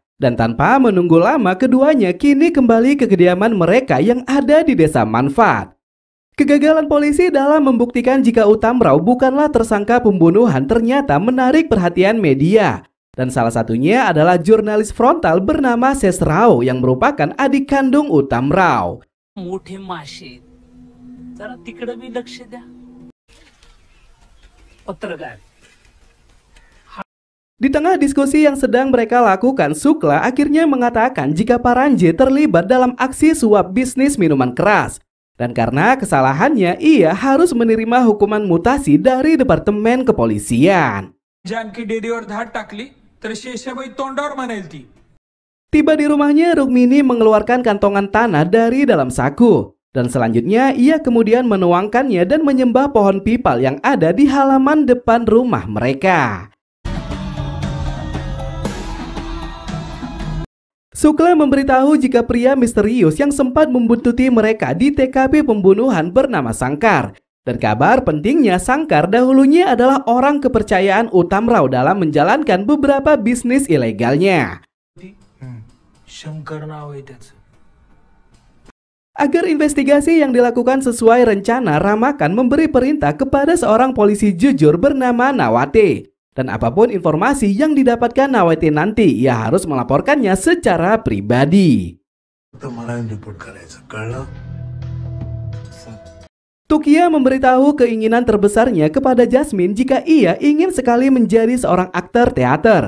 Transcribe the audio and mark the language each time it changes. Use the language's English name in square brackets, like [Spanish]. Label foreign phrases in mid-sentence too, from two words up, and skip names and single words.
[Indonesian] Dan tanpa menunggu lama, keduanya kini kembali ke kediaman mereka yang ada di Desa Manfaat. Kegagalan polisi dalam membuktikan jika Utamrao bukanlah tersangka pembunuhan ternyata menarik perhatian media. Dan salah satunya adalah jurnalis frontal bernama Sesrao yang merupakan adik kandung Utamrao. [Marathi] मोठे माशे जरा तिकडे बी लक्ष द्या पत्रकार. [Indonesian] Di tengah diskusi yang sedang mereka lakukan, Sukla akhirnya mengatakan jika Paranje terlibat dalam aksi suap bisnis minuman keras. Dan karena kesalahannya, ia harus menerima hukuman mutasi dari Departemen Kepolisian. [Marathi] जानकी डेअरीवर धाड टाकली तर शेषाबाई तोंडावर म्हणाल ती. [Indonesian] Tiba di rumahnya, Rukmini mengeluarkan kantongan tanah dari dalam saku. Dan selanjutnya ia kemudian menuangkannya dan menyembah pohon pipal yang ada di halaman depan rumah mereka. Sukla memberitahu jika pria misterius yang sempat membuntuti mereka di TKP pembunuhan bernama Sangkar. Dan kabar pentingnya, Sangkar dahulunya adalah orang kepercayaan Utamrao dalam menjalankan beberapa bisnis ilegalnya. [Marathi] शंकर नाव आहे त्याचं. [Indonesian] Agar investigasi yang dilakukan sesuai rencana, Ramakan memberi perintah kepada seorang polisi jujur bernama Nawate. Dan apapun informasi yang didapatkan Nawate nanti, ia harus melaporkannya secara pribadi. Tukia memberitahu keinginan terbesarnya kepada Jasmine jika ia ingin sekali menjadi seorang aktor teater.